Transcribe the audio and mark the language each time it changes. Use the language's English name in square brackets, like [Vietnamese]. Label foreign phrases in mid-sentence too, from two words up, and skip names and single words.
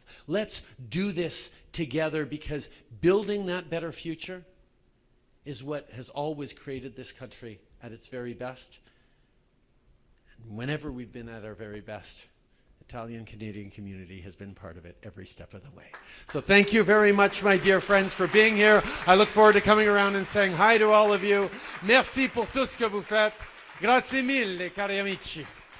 [English] Let's do this together because building that better future is what has always created this country at its very best. And whenever we've been at our very best, Italian Canadian community has been part of it every step of the way. So thank you very much, my dear friends, for being here. I look forward to coming around and saying hi to all of you. [French] Merci pour tout ce que vous faites. [Italian] Grazie mille, cari amici.